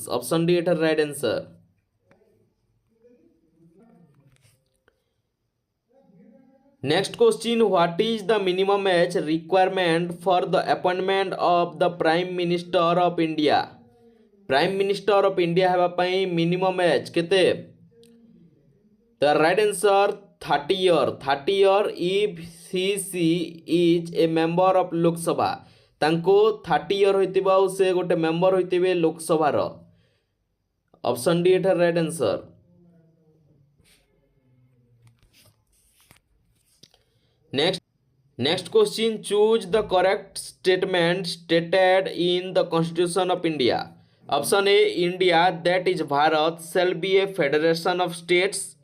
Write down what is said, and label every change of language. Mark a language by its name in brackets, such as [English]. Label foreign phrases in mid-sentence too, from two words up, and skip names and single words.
[English] Option D is right answer. Next question, what is the minimum age requirement for the appointment of the Prime Minister of India? Prime Minister of India [Odia] ହେବା ପାଇଁ [English] minimum age [Odia] କେତେ? [English] The right answer 30 year. 30 year if she is a member of Lok Sabha. [Odia] ତାଙ୍କୁ 30 year ହୋଇଥିବା ସେ ଗୋଟେ ମେମ୍ବର ହୋଇଥିବେ ଲୋକ ସଭା ର. [English] Option D is right answer. Next question, choose the correct statement stated in the Constitution of India. Option A, India, that is Bharat, shall be a federation of states.